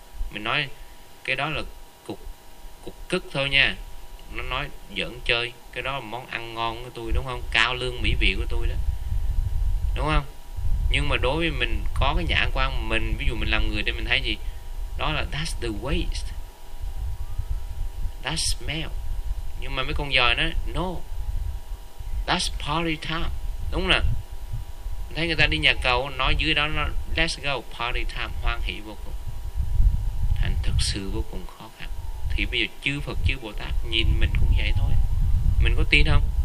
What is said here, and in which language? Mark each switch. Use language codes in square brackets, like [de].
[vi] Mình nói cái đó là cục cức thôi nha. Nó nói giỡn chơi, cái đó là món ăn ngon của tôi đúng không? Cao lương mỹ vị của tôi đó, đúng không? Nhưng mà đối với mình có cái nhãn quan mình, ví dụ mình làm người để mình thấy gì? Đó là [en] that's the waste, that's smell. [vi] Nhưng mà mấy con dòi nó no, [en] that's party time, [vi] đúng không nè? Thấy người ta đi nhà cầu, nói dưới đó nó [en] let's go party time, [vi] hoan hỷ vô cùng. Thành thực sự vô cùng khó khăn. Thì bây giờ chư Phật chư Bồ Tát nhìn mình cũng vậy thôi. Mình có tin không?